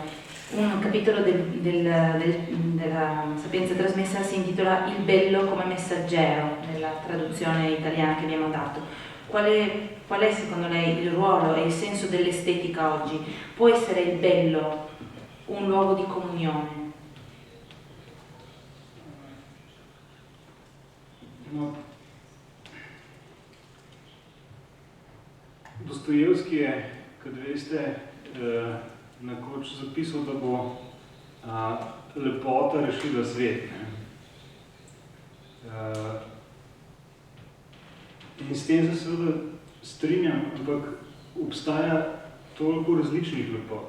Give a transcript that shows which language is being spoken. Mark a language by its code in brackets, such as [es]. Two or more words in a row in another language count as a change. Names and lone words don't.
[it] Un capitolo della Sapienza Trasmessa si intitola Il bello come messaggero, nella traduzione italiana che abbiamo dato. Qual è secondo lei il ruolo e il senso dell'estetica oggi? Può essere il bello un luogo di comunione? No. [sl] Dostojevski je, kot veste, nekoč zapisal, da bo lepota rešila svet. In s tem se seveda strinjam, ampak obstaja toliko različnih lepot.